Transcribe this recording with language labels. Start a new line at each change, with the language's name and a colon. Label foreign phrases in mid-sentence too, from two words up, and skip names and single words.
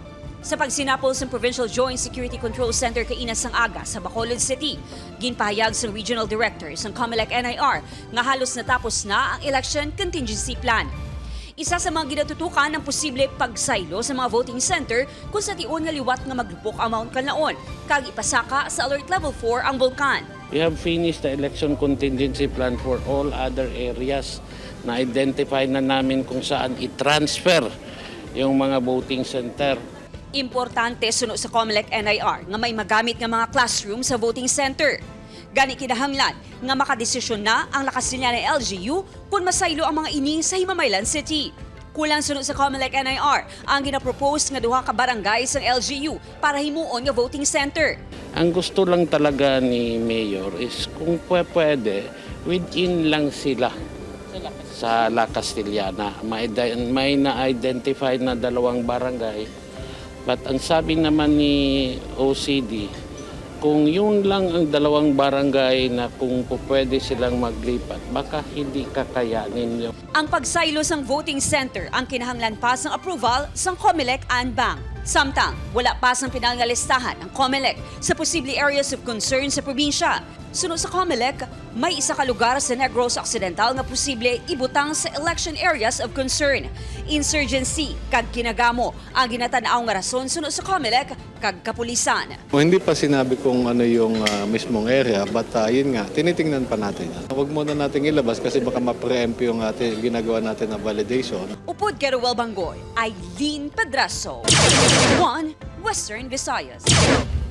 Hiligaynon: Sa pagsinapol sa Provincial Joint Security Control Center kainas sang aga sa Bacolod City, ginpahayag sa Regional Director ng COMELEC-NIR nga halos natapos na ang election contingency plan. Isa sa mga ginatutukan ng posible pagsaylo sa mga voting center kung sa tion nga liwat nga maglupok ang Mount Kanlaon, kag ipasaka sa Alert Level 4 ang bulkan.
English: We have finished the election contingency plan for all other areas
Filipino: na identify na namin kung saan i-transfer yung mga voting center.
Hiligaynon: Importante sunod sa COMELEC-NIR nga may magamit nga mga classroom sa voting center. Gani kinahanglan nga makadesisyon na ang lakas nila ng LGU kung masaylo ang mga ini sa Himamaylan City. Kulang sunod sa COMELEC-NIR ang ginapropose nga duha ka barangay sa LGU para himuon nga voting center.
Filipino: Ang gusto lang talaga ni Mayor is kung pwede, within lang sila sa La Castellana. May na-identify na 2 barangay. But ang sabi naman ni OCD, kung yun lang ang 2 barangay na kung pwede silang maglipat, baka hindi kakayanin yun.
Hiligaynon: Ang pagsaylo sang voting center ang kinahanglan pa sang approval sang COMELEC and Bank. Samtang, wala pa sang pinangalistahan ang COMELEC sa posible
English: areas of concern
Hiligaynon: sa probinsya. Sunod sa COMELEC, may isa ka lugar sa Negros Occidental nga posible ibutang sa
English: election areas of concern.
Hiligaynon: Insurgency, kag kinagamo, ang ginatanaw nga rason sunod sa COMELEC, kag kapulisan.
Filipino: Hindi pa sinabi kung ano yung mismong area, but yun nga, tinitingnan pa natin. Huwag muna natin ilabas kasi baka ma-preempt yung ginagawa natin na validation.
Hiligaynon: Upod Geruel Bangoy, Eileen Pedreso, 1 Western Visayas.